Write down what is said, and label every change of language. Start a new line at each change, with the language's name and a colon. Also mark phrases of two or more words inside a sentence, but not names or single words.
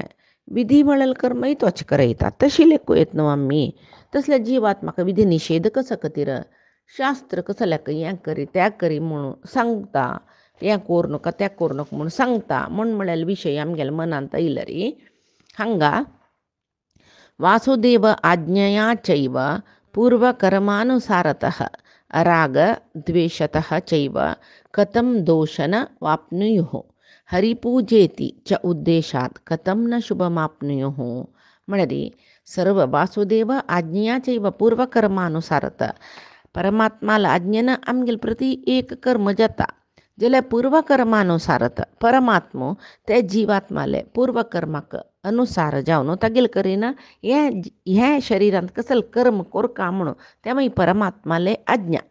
Konkani: विधी म्हळ्यार कर्मय तोच करयता तशी लेखूं येत न्हू आमी. तसल्या जिवात म्हाका विधी निषेध कसो खातीर शास्त्र कसल्याक हें करी त्या करी म्हणून सांगता हें कोर नाका तें कोर नाका म्हूण सांगता म्हूण म्हळ्यार विशय आमगेल्या मनांत येयल्यार हांगा
Sanskrit: वासुदेव आज्ञया चैव पूर्वकर्मानुसारतः अराग द्वेषतः चैव कथं दोषन वाप्नुयुः हरिपूजेति च उद्देशात् कथं न शुभमाप्नुयुः.
Konkani: म्हळ्यार सर्व
Sanskrit: वासुदेव आज्ञया चैव पूर्वकर्मानुसारतः
Konkani: परमात्माला आज्ञेन आमगेले प्रती एक कर्म जाता जाल्यार पूर्वकर्मानुसारत परमात्मो ते जिवात्माले पूर्वकर्माक अनुसार जावन तागेले करीन हें शरिरांत कसलें कर्म कोरका म्हणून तें मागीर परमात्माले आज्ञा.